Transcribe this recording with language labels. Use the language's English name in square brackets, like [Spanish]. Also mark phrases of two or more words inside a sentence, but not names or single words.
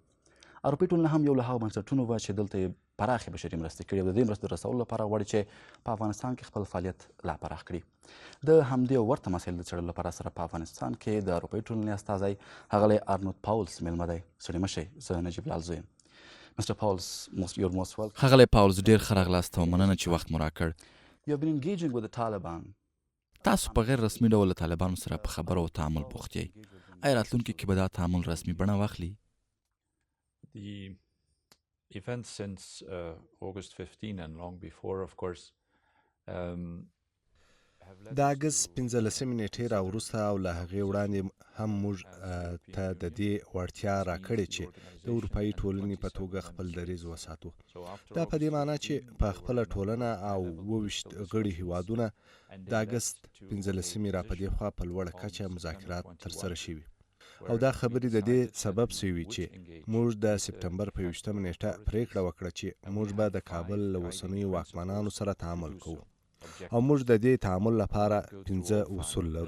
[Pashto] اروپايي ټولنه هم یو له هغو بنسټونو وه چې دلته یې پراخې بشري مرستې کړي او د دې مرستو رسولو لپاره غواړي چې په افغانستان کې خپل فعالیت لا پراخ کړي. د همدې او ورته مسایلو د څېړلو لپاره سره په افغانستان کې د اروپايي ټولنې استازی ښاغلی ارنوت پاولز میلمه دی. ستړي مه شئ، زه نجیب لال زوی یم. [English] Mr. Pauwels, you're most welcome. [Pashto] ښاغلی پاولز، ډېر ښه راغلاست او مننه چې وخت مو راکړ. [English] You have been engaging with the Taliban. [Pashto] تاسو په غیر رسمي ډول له طالبانو سره په خبرو او تعامل بوخت یئ. آیا راتلونکي کې به دا تعامل رسمي بڼه واخلي؟ [English] The events since August 15 and long before, of course, [Pashto] د اګست 15 نیټې راوروسته او له هغې وړاندې هم موږ ته د دې وړتیا راکړې چې د اروپايي ټولنې په توګه خپل دریځ وساتو. دا په دې معنی چې په خپله ټولنه او 22 غړي هیوادونه د اګست 15 را په دې خوا په لوړه کچه مذاکرات ترسره شوي او دا خبرې د دې سبب شوي چې موږ د سپتمبر په 20 نیټه پریکړه وکړه چې موږ به د کابل له اوسنیو واکمنانو سره تعامل کوو او موږ د دې تعامل لپاره 15 اصول لرو.